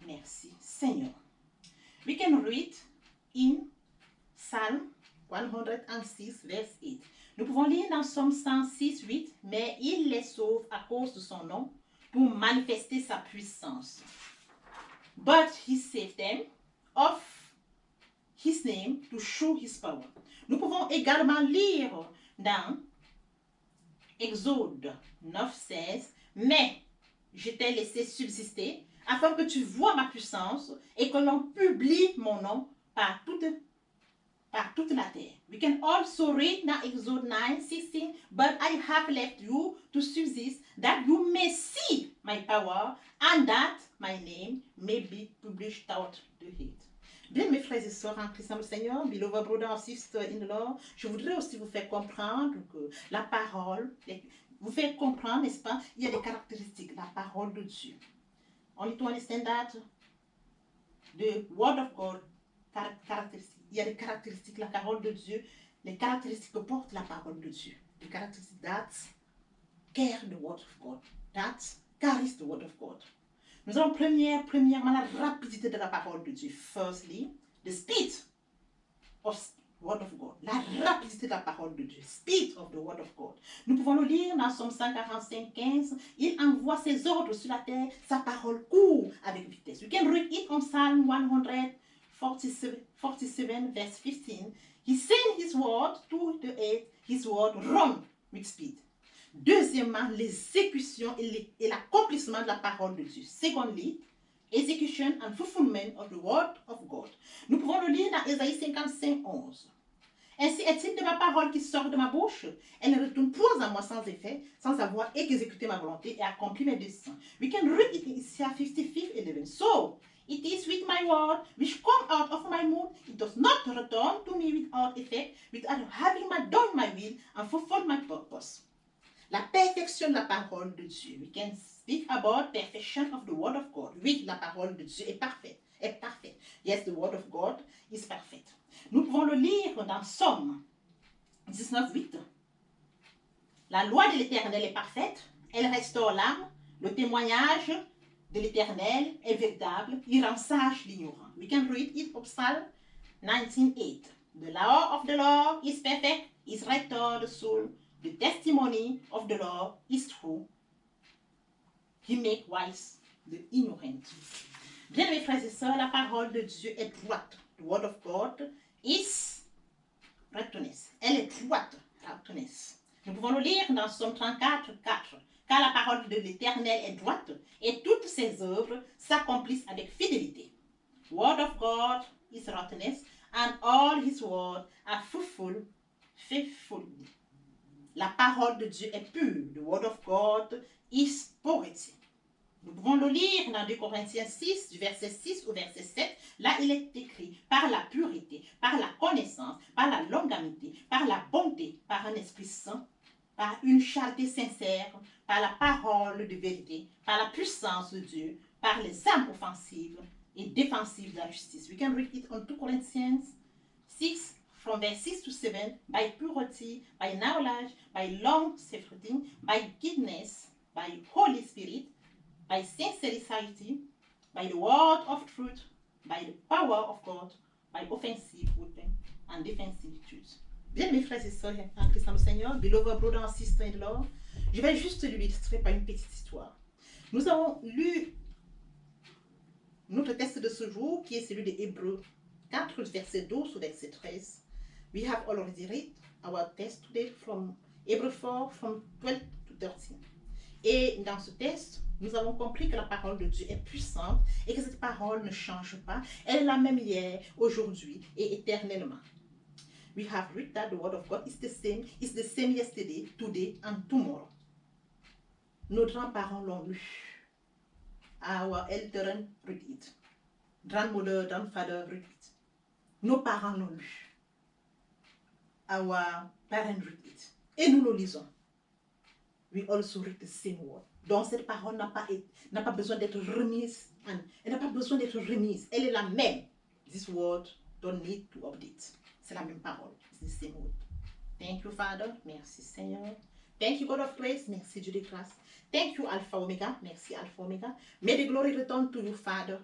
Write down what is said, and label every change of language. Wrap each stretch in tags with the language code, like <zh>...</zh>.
<fr>Merci, Seigneur.</fr> <en>We can read in Psalm 106, verse 8.</en> <fr>Nous pouvons lire dans Psaume 106, 8, mais il les sauve à cause de son nom pour manifester sa puissance.</fr> <en>But he saved them of his name to show his power.</en> <fr>Nous pouvons également lire dans Exode 9, 16, mais je t'ai laissé subsister afin que tu vois ma puissance et que l'on publie mon nom par toute la terre.</fr> <en>We can also read now Exode 9, 16, but I have left you to subsist that you may see my power and that my name may be published out the head.</en> <fr>Bien, mes frères et sœurs en Christ le Seigneur,</fr> <en>beloved brother and sister in the Lord,</en> <fr>je voudrais aussi vous faire comprendre que la parole, vous faire comprendre, n'est-ce pas, il y a des caractéristiques, la parole de Dieu.</fr> <en>Only to understand that the word of God, caractéristiques.</en> <fr>Il y a des caractéristiques, la parole de Dieu, les caractéristiques que porte la parole de Dieu.</fr> <en>Les caractéristiques that carry the word of God, that carries the word of God.</en> <fr>Nous avons premièrement la rapidité de la parole de Dieu.</fr> <en>Firstly, the speed of the word of God.</en> <fr>La rapidité de la parole de Dieu.</fr> <en>Speed of the word of God.</en> <fr>Nous pouvons le lire dans Psaume 145, 15. Il envoie ses ordres sur la terre. Sa parole court avec vitesse.</fr> <en>We can read it on Psalm 147, verse 15. He sent his word to the earth. His word run with speed.</en> <fr>Deuxièmement, l'exécution et l'accomplissement de la parole de Dieu.</fr> <en>Secondly, execution and fulfillment of the word of God.</en> <fr>Nous pouvons le lire dans Ésaïe 55, 11. Ainsi est-il de ma parole qui sort de ma bouche. Elle ne retourne point à moi sans effet, sans avoir exécuté ma volonté et accompli mes desseins.</fr> <en>We can read it in Isaiah 55, 11. So, it is with my word which come out of my mouth. It does not return to me without effect, without having done my will and fulfilled my purpose.</en> <fr>La perfection de la parole de Dieu.</fr> <en>We can speak about perfection of the word of God.</en> <fr>Oui, la parole de Dieu est parfaite.</fr> <en>Yes, the word of God is perfect.</en> <fr>Nous pouvons le lire dans Psaume 19, 8. La loi de l'Éternel est parfaite. Elle restaure l'âme. Le témoignage de l'Éternel est véritable. Il rend sage l'ignorant.</fr> <en>We can read it of Psalm 19, 8. The law of the Lord is perfect. It restores the soul. The testimony of the Lord is true. He make wise the ignorant.</en> <fr>Bien, mes frères et sœurs, la parole de Dieu est droite.</fr> <en>The word of God is rectness.</en> <fr>Elle est droite, rectness. Nous pouvons le lire dans Somme 34, 4. Car la parole de l'Éternel est droite et toutes ses œuvres s'accomplissent avec fidélité.</fr> <en>Word of God is righteousness and all his words are faithfully.</en> <fr>La parole de Dieu est pure.</fr> <en>The word of God is purity.</en> <fr>Nous pouvons le lire dans 2 Corinthiens 6, du verset 6 au verset 7. Là, il est écrit par la pureté, par la connaissance, par la longanimité, par la bonté, par un esprit saint, par une charité sincère, par la parole de vérité, par la puissance de Dieu, par les âmes offensives et défensives de la justice.</fr> <en>We can read it on 2 Corinthians 6, from verse 6 to 7, by purity, by knowledge, by long-suffering, by goodness, by Holy Spirit, by sincerity, by the word of truth, by the power of God, by offensive weapon and defensive truth.</en> <fr>Bien, mes frères et sœurs en Christ le Seigneur,</fr> <en>beloved brother and sister in the Lord,</en> <fr>je vais juste lui illustrer par une petite histoire. Nous avons lu notre texte de ce jour, qui est celui de Hébreux 4, verset 12 au verset 13.</fr> <en>We have already read our text today from Hebrew 4, from 12 to 13.</en> <fr>Et dans ce texte, nous avons compris que la parole de Dieu est puissante et que cette parole ne change pas. Elle est la même hier, aujourd'hui et éternellement.</fr> <en>We have read that the word of God is the same yesterday, today and tomorrow.</en> <fr>Nos grands-parents l'ont lu.</fr> <en>Our elders read it. Grandmother, grandfather read it.</en> <fr>Nos parents l'ont lu.</fr> <en>Our parents read it.</en> <fr>Et nous le lisons.</fr> <en>We also read the same word.</en> <fr>Donc cette parole n'a pas besoin d'être remise. Elle n'a pas besoin d'être remise. Elle est la même.</fr> <en>This word don't need to update. C'est la même parole. It's the same word. Thank you, Father.</en> <fr>Merci, Seigneur.</fr> <en>Thank you, God of grace.</en> <fr>Merci, Dieu de grâce.</fr> <en>Thank you, Alpha Omega.</en> <fr>Merci, Alpha Omega.</fr> <en>May the glory return to you, Father.</en>